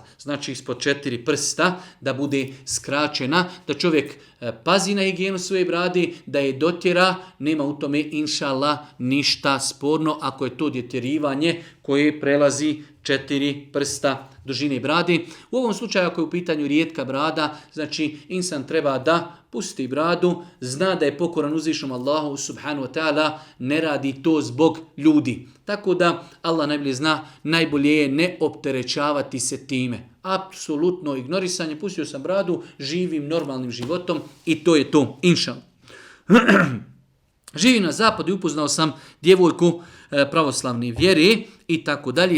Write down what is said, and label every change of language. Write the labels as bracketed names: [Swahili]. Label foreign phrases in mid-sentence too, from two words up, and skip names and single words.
[Bosnian] Znači ispod 4 prsta da bude skraćena, da čovjek pazi na higijenu svoje brade, da je dotjera, nema u tome inšallah ništa sporno ako je to djetjerivanje koje prelazi 4 prsta dužine brade. U ovom slučaju ako je u pitanju rijetka brada, znači insan treba da pusti bradu, zna da je pokoran uzvišenom Allahu [Arabic] سبحانه وتعالى, [Bosnian] ne radi to zbog ljudi. Tako da Allah najbolje zna, najbolje je ne opterećavati se time. Apsolutno ignorisanje, pustio sam bradu, živim normalnim životom i to je to, inšallah. Živim na zapadu i upoznao sam djevojku pravoslavne vjere i tako dalje.